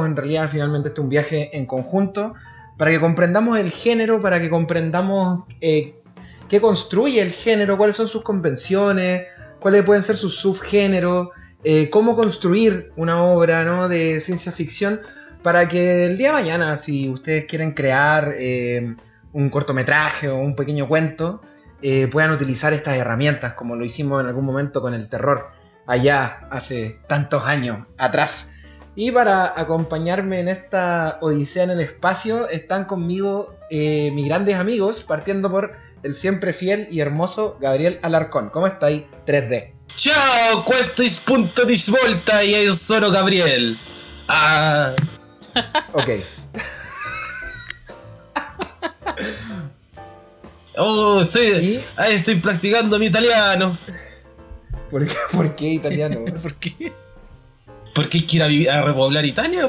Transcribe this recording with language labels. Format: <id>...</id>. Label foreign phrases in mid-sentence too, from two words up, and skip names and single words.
<es>En realidad finalmente este es un viaje en conjunto, para que comprendamos el género, para que comprendamos qué construye el género, cuáles son sus convenciones, cuáles pueden ser sus subgéneros, cómo construir una obra, ¿no?, de ciencia ficción, para que el día de mañana, si ustedes quieren crear un cortometraje o un pequeño cuento, puedan utilizar estas herramientas, como lo hicimos en algún momento con el terror, allá hace tantos años atrás. Y para acompañarme en esta odisea en el espacio, están conmigo mis grandes amigos, partiendo por el siempre fiel y hermoso Gabriel Alarcón. ¿Cómo estáis, 3D?</es> <it>Ciao, questo è Punto di Svolta e io sono Gabriel.</it> <es>Ok. Estoy practicando mi italiano. ¿Por qué italiano? ¿Por qué? Porque hay que ir a repoblar Italia.</es>